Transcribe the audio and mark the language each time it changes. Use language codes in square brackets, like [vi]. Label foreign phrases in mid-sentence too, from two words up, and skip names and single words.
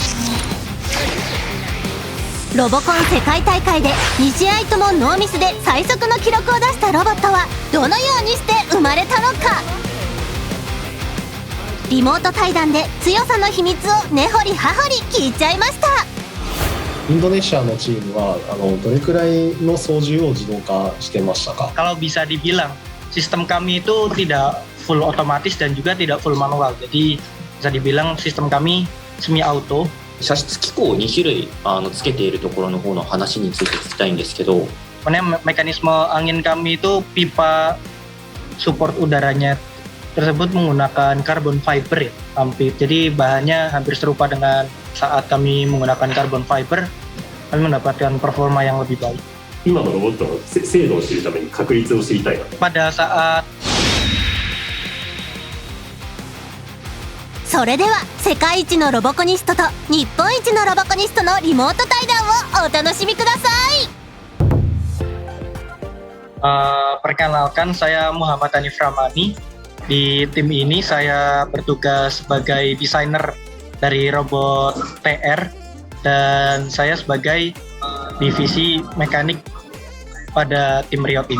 [ja] ロボコン世界大会で2試合ともノーミスで最速の記録を出したロボットはどのようにして生まれたのか。リモート対談で強さの秘密を根掘り葉掘り聞いちゃいました。インドネシアのチームはどれくらいの操縦を自動化してましたか？ [id] Kalau bisa dibilang sistem kami itu tidak full otomatis dan juga tidak full manual. Jadi bisa dibilang sistem kami [en] semi auto。 [ja] 射出機構を2種類つけているところの方の話について聞きたいんですけど、 [id] mekanisme angin kami itu pipa support udaranya tersebut menggunakan [en] carbon fiber [id] ya, hampir. Jadi bahannya hampir serupa dengan saat kami menggunakan [en] carbon fiber, [id] kami mendapatkan performa yang lebih baik. [ja] 今のロボットの精度を知るために確率を知りたいな。 [id] Pada saat [ja] それでは世界一のロボコニストと日本一のロボコニストのリモート対談をお楽しみください。 [id] Perkenalkan, saya Muhammad Hanif Ramani. Di tim ini saya bertugas sebagai desainer dari robot TR dan saya sebagai divisi mekanik pada tim Riot ini.